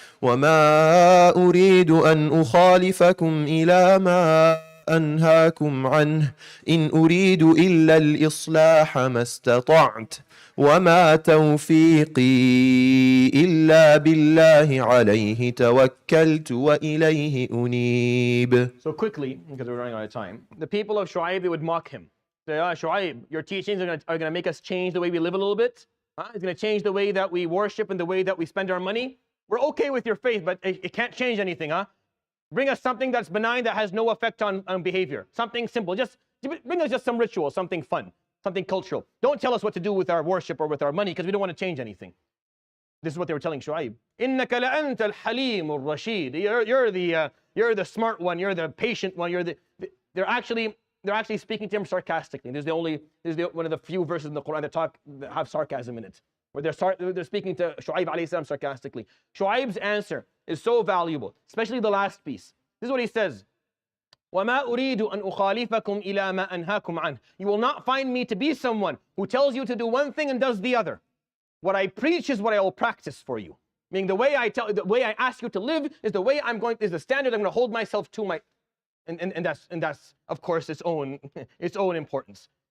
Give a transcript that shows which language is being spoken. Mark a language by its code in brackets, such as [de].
[ar] وما أريد أن أخالفكم إلى ما أنهاكم عنه إن أريد إلا الإصلاح ما استطعت وما توفيقي إلا بالله عليه توكلت وإليه أنيب. [en] So quickly, because we're running out of time, the people of Shu'aib, they would mock him. Say, Shu'aib, your teachings are going to make us change the way we live a little bit. It's going to change the way that we worship and the way that we spend our money. We're okay with your faith, but it can't change anything, huh? Bring us something that's benign, that has no effect on behavior. Something simple. Just bring us just some ritual, something fun, something cultural. Don't tell us what to do with our worship or with our money, because we don't want to change anything. This is what they were telling Shu'aib. [ar] إِنَّكَ لَأَنْتَ الْحَلِيمُ الرَّشِيدُ. [en] You're the smart one. You're the patient one. They're actually speaking to him sarcastically. This is one of the few verses in the Quran that have sarcasm in it, where they're speaking to Shu'aib alayhi salam sarcastically. Shu'aib's answer is so valuable, especially the last piece. This is what he says. [ar] وَمَا أُرِيدُ أَنْ أُخَالِفَكُمْ إِلَى مَا أَنْهَاكُمْ عَنْهُ. [en] You will not find me to be someone who tells you to do one thing and does the other. What I preach is what I will practice for you. Meaning the way I ask you to live is the standard I'm going to hold myself to and that's of course its own importance.